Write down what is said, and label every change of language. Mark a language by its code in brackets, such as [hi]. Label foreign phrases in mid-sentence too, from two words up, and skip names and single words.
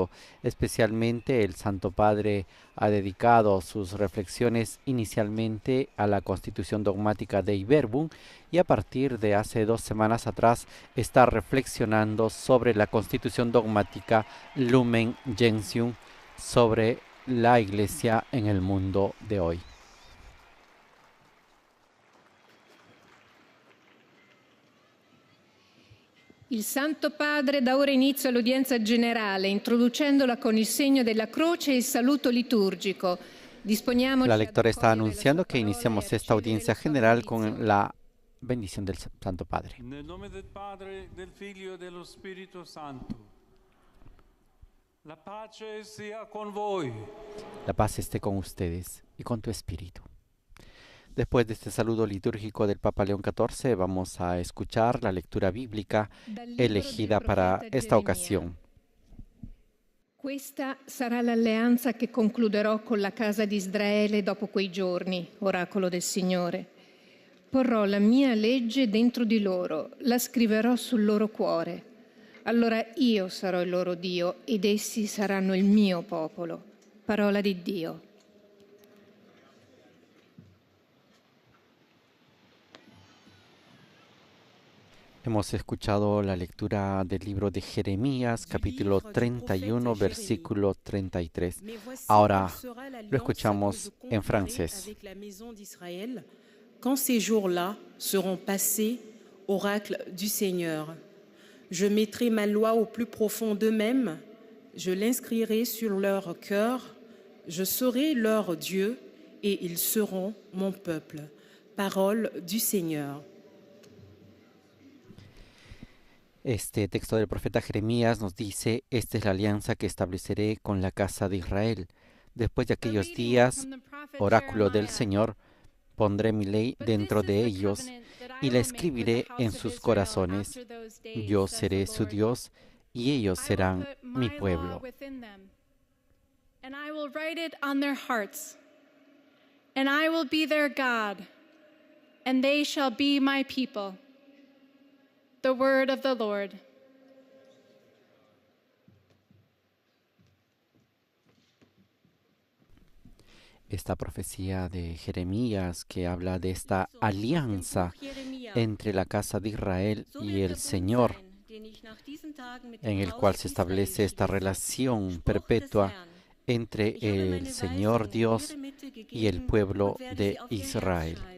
[es] Especialmente el Santo Padre ha dedicado sus reflexiones inicialmente a la Constitución Dogmática Dei Verbum y a partir de hace 2 semanas atrás está reflexionando sobre la Constitución Dogmática Lumen Gentium, sobre la Iglesia en el mundo de hoy. [it] Il Santo Padre dà ora inizio all'udienza generale, introducendola con il segno della croce e il saluto liturgico. [es] La lectora está anunciando que iniciamos esta audiencia general con la bendición del Santo Padre. [it] Nel nome del Padre, del Figlio e dello Spirito Santo. La pace sia con voi. [es] La paz esté con ustedes y con tu espíritu. Después de este saludo litúrgico del Papa León XIV, vamos a escuchar la lectura bíblica elegida para esta ocasión. [it] Questa sarà l'alleanza che concluderò con la casa di Israele dopo quei giorni, oracolo del Signore. Porrò la mia legge dentro di loro, la scriverò sul loro cuore. Allora io sarò il loro Dio ed essi saranno il mio popolo. Parola di Dio. [es] Hemos escuchado la lectura del libro de Jeremías, capítulo 31, versículo 33. Ahora lo escuchamos en francés. [fr] Quand ces jours-là seront passés, oracle du Seigneur, je mettrai ma loi au plus profond d'eux-mêmes, je l'inscrirai sur leur cœur, je serai leur Dieu et ils seront mon peuple. Parole du Seigneur. [es] Este texto del profeta Jeremías nos dice: esta es la alianza que estableceré con la casa de Israel. Después de aquellos días, oráculo del Señor, pondré mi ley dentro de ellos y la escribiré en sus corazones. Yo seré su Dios y ellos serán mi pueblo. [en] And I will write it on their hearts, and I will be their God, and they shall be my people. The word of the Lord. [es] Esta profecía de Jeremías que habla de esta alianza entre la casa de Israel y el Señor, en el cual se establece esta relación perpetua entre el Señor Dios y el pueblo de Israel.